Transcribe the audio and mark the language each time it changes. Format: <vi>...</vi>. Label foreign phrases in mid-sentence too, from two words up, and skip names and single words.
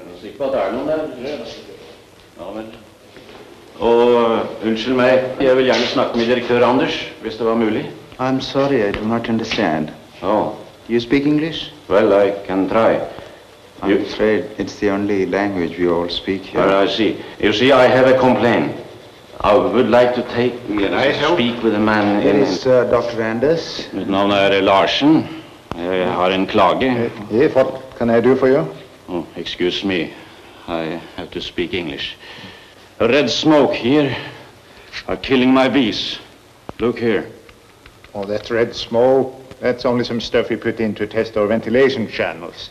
<no>Jeg er sikker på at det er noen der. Ja, vel. Og unnskyld meg, jeg vil gjerne snakke med direktør Anders, hvis det var mulig.</no> <en>I'm sorry, I do not understand. Oh. Do you speak English? Well, I can try. I'm afraid it's the only language we all speak here. Well, I see. You see, I have a complaint. I would like to speak with a man. Here is Dr. Anders.</en> <no>Mitt navn Larsen. Jeg har en klage.</no> <en>Yes, what can I do for you? Oh, excuse me. I have to speak English. Red smoke here are killing my bees. Look here. Oh, that red smoke, that's only some stuff we put in to test our ventilation channels.</en>